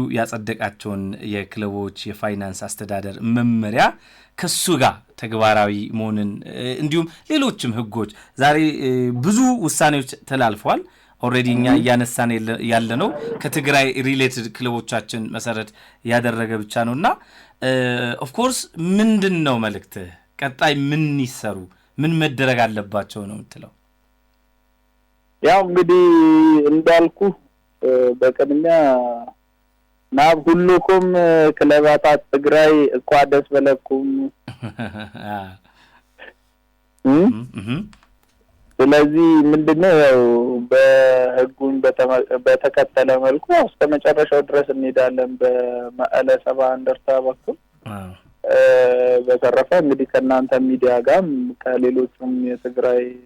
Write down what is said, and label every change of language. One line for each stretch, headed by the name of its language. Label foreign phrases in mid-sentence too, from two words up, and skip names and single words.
Amharic: ያጸደቃቸውን የክለቦች የፋይናንስ አስተዳደር መመሪያ ከሱ ጋር ተግባራዊ መሆንን እንዲሁም ሌሎችም ህጎች ዛሬ ብዙ ውሳኔዎች ተላልፈዋል ኦሬዲ እኛ ያነሳን ያለነው ከትግራይ ሪሌትድ ክለቦቻችን መሰረት ያደረገ ብቻ ነውና
English: of course
Amharic: ምንድነው መልእክት ቀጣይ ምን ይሰሩ ምን መደረግ አለባቸው ነው የምትለው ያው እንግዲህ እንዳልኩ በቀድሚያ
Tigrinya: ናብ ሁሉኩም ክለባታት ትግራይ እኳ ደስ በለኩም
Amharic: ስለዚህ ምንድነው ያው በህጉን በተከተለ መልኩ እስከ መጨረሻው ድረስ እንሄዳለን በመቀለ 70 እንደርታ በኩል በተረፈ እንግዲህ ከናንተ ሚዲያ ጋርም ከሌሎችም የትግራይ